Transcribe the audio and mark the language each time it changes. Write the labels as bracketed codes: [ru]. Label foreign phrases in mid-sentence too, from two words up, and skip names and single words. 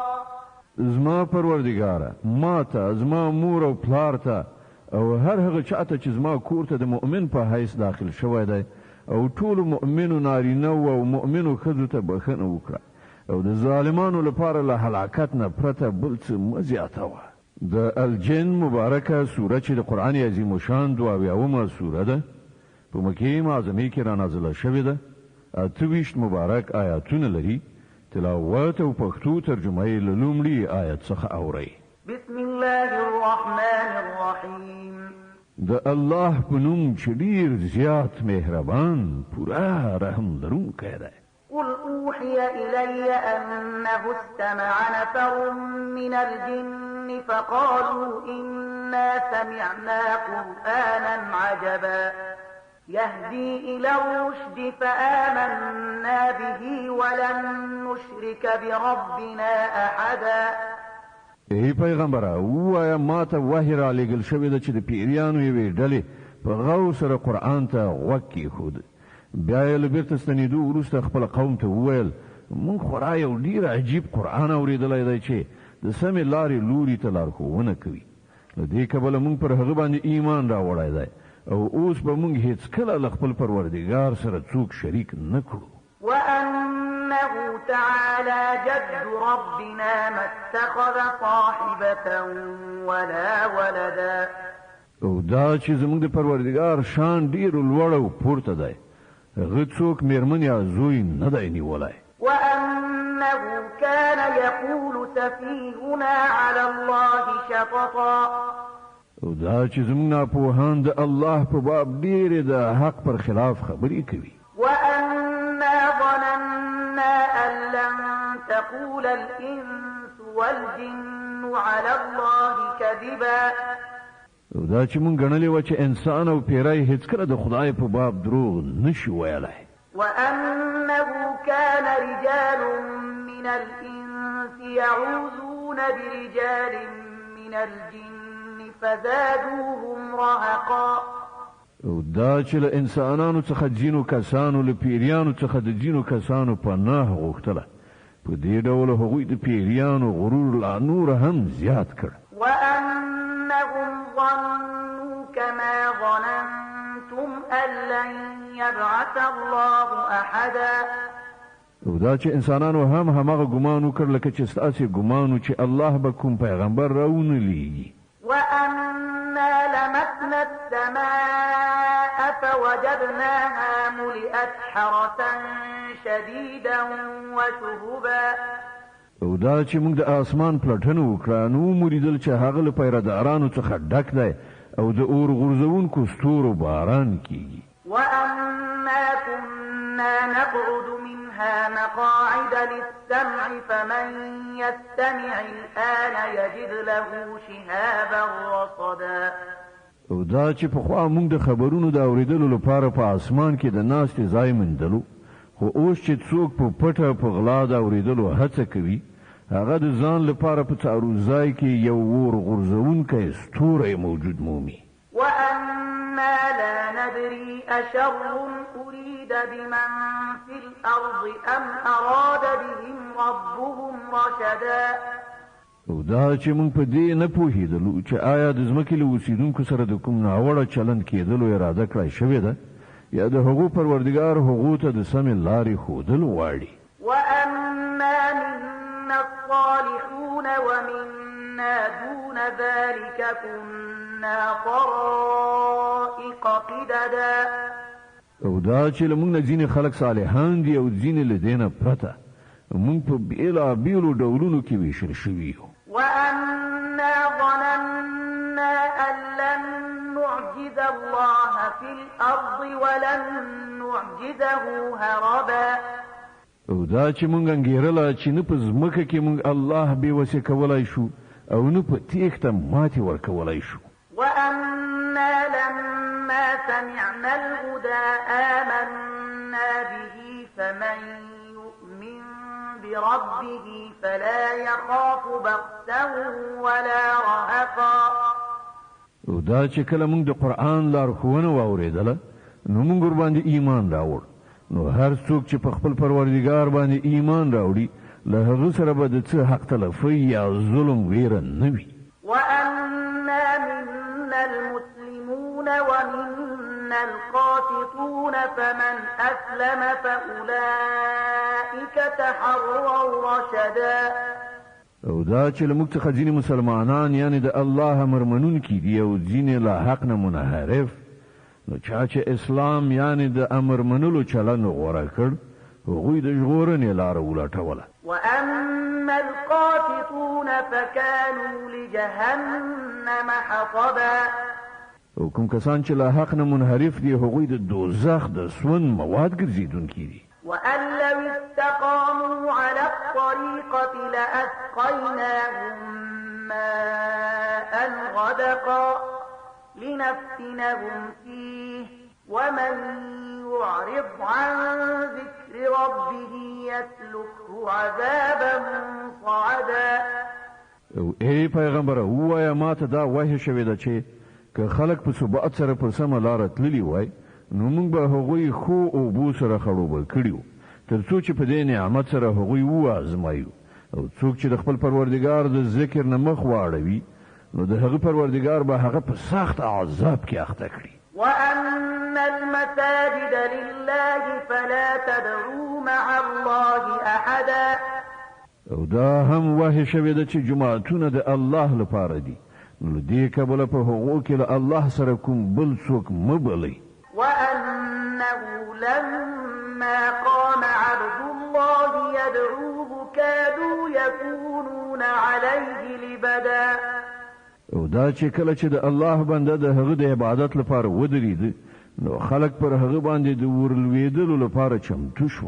[ps] زما پروردګاره ما ته زما مور او پلار ته او هر هغه چاته چې زما کور ته د مؤمن په حیث داخل شوی دی او ټولو مؤمنو نارینه او مؤمنو ښځو ته بښنه وکړه او د ظالمانو لپاره له هلاکت نه پرته بل څه مه زیاتوه. د الجن مبارکه سوره چې د قرآن عظیم شان 22 سوره ده په مکې معظمې کې رانازله شوې ده. 28 مبارک آیاتونه لري. تلاوت او پښتو ترجمه یې له لومړي آیت څخه اورئ. [ar] بسم الله الرحمن الرحيم. [ps] د الله په نوم چې ډېر زیات مهربان پوره رحم لرونکی دی. [ar] قل أوحي إلي أنه استمع نفر من الجن فقالوا إنا سمعنا قرآنا عجبا يهدي إلى الرشد فآمنا به ولن نشرك بربنا أحدا. [ps] ای پیغمبره ووایه ما ته وحی را لېږل شوې ده چې د پیریانو یوې ډلې په غو سره قرآن ته غوږ کېښود. بیا یې له بیرته ستنېدو وروسته خپل قوم ته وویل موږ خورا یو ډېر عجیب قرآن اورېدلی دی چې د سمې لارې لوري ته لارښوونه کوي. له دې کبله موږ پر هغه باندې ایمان راوړی دی او اوس به موږ هېڅکله له خپل پروردګار سره څوک شریک نه کړو. [ar] وأنه تعالى جد ربنا ما اتخذ صاحبة ولا ولدا. [ps] او دا چې زموږ د پروردګار شان ډېر لوړ او پورته دی هغه څوک مېرمن یا زوی نه دی نیولی. [ar] وأنه كان يقول سفيهنا على الله شططا. [ps] او دا چې زموږ ناپوهان د الله په باب ډېرې د حق پر خلاف خبرې کوي. [ar] وأنا ظننا أن لن تقول الإنس والجن على الله كذبا. [ps] او دا چې مونږ ګڼلې وه چې انسان او پیری هېڅکله د خدای په باب دروغ نشي ویلی. [ar] وأنه كان رجال من الإنس يعوذون برجال من الجن فزادوهم رهقا. [ps] او دا چې له انسانانو څخه ځینو کسانو له پیریانو څخه د ځینو کسانو پناه غوښتله. په دې ډول هغوی د پیریانو غرور لا نور هم زیات کړ. [ar] وأنهم ظنوا كما ظننتم أن لن يبعث الله أحدا. [ps] او دا چې انسانانو هم همغه ګمان وکړ لکه چې ستاسې ګمان و چې الله به کوم پیغمبر راونه لیږي. [ar] وأنا لمسنا السماء فوجدناها ملئت حرسا شديدا وشهبا. [ps] او دا چې موږ د اسمان پلټنه وکړه نو موریدل چې هغه له پیرادارانو څخه ډک دی او د اور غورځونکو ستورو باران کیږي. [ar] وأنا كنا نقعد منها مقاعد للسمع فمن يستمع الآن يجد له شهابا رصدا. [ps] او دا چې په خوا موږ د خبرونو د اوریدلو لپاره په اسمان کې د ناستې ځای مندلو، خو اوس چې څوک په پټه په غلا د اوریدلو هڅه کوي هغه د ځان لپاره په څارو ځای کې یو اور غورځونکی ستوری موجود مومي. [ar] وأنا لا ندري أشر أريد بمن في الأرض أم أراد بهم ربهم رشدا. [ps] او دا چې موږ په دې نه پوهېدلو چې آیا د ځمکې له اوسېدونکو سره د کوم ناوړه چلند کېدلو اراده کړی شوې ده یا د هغو پروردګار هغو ته د سمې لارې ښودل غواړي. [ar] وأنا منا الصالحون ومنا دون ذلك كنا طرائق قددا. [ps] او دا چې له موږ نه ځینې خلک صالحان دي او ځینې له دې نه پرته موږ په بېلابېلو ډولونو کې ویشل شوي یو. [ar] وأنا ظننا أن لن نعجز الله في الأرض ولن نعجزه هربا. [ps] او دا چې موږ انګېرله چې نه په ځمکه کې موږ الله بې وسې کولی شو او نه په تېښته ماتې ورکولی شو. [ar] وأنا لما سمعنا الهدى آمنا به فمن يؤمن بربه فلا يخاف بخسا ولا رهقا. [ps] او دا چې کله موږ د قرآن لارښوونه واورېدله نو موږ ورباندې ایمان راوړ، نو هر څوک چې په خپل پروردګار باندې ایمان راوړي له هغه سره به د څه حق تلفي یا ظلم ویره نه وي. [ar] وأنا منا المسلمون ومنا القاسطون فمن أسلم فأولئك تحروا رشدا. [ps] او دا چې له موږ څخه ځینې مسلمانان یعنی د الله امر منونکي دي او ځینې له حق نه منحرف، نو چا چې اسلام یعنی د امر منلو چلند غوره کړ هغوی د ژغورنې لاره ولټوله. [ar] وأما القاسطون فكانوا لجهنم حطبا. [ps] او کوم کسان چې له حق نه منحرف دي هغوی د دوزخ د سون مواد ګرځېدونکي دي. [ar] وأن لو استقاموا على الطريقة لأسقيناهم ماء غدقا لنفتنهم فيه ومن يعرض عن ذكر ربه يسلكه عذابا صعدا. [ps] او ای پیغمبره ووایه ما ته دا وحی شوې ده چې که خلک په ثبات سره پر سمه لاره تللي وای نو موږ به هغوی خو اوبو سره خړوبه کړي وو تر څو چې په دې نعمت سره هغوی وازمایو. او څوک چې د خپل پروردګار د ذکر نه مخ واړوي نو د هغه پروردګار به هغه په سخت عذاب کې اخته کړي. [ar] وأن المساجد لله فلا تدعوا مع الله أحدا. [ps] او دا هم وحی شوې ده چې جماعتونه د الله لپاره دي، نو دې کبله په هغو کې له الله سره کوم بل څوک مه بلئ. [ar] وأنه لما قام عبد الله يدعوه كادوا يكونون عليه لبدا. [ps] او دا چې کله چې د الله بنده د هغه د عبادت لپاره ودرېد نو خلک پر هغه باندې د ورلوېدلو لپاره چمتو شول.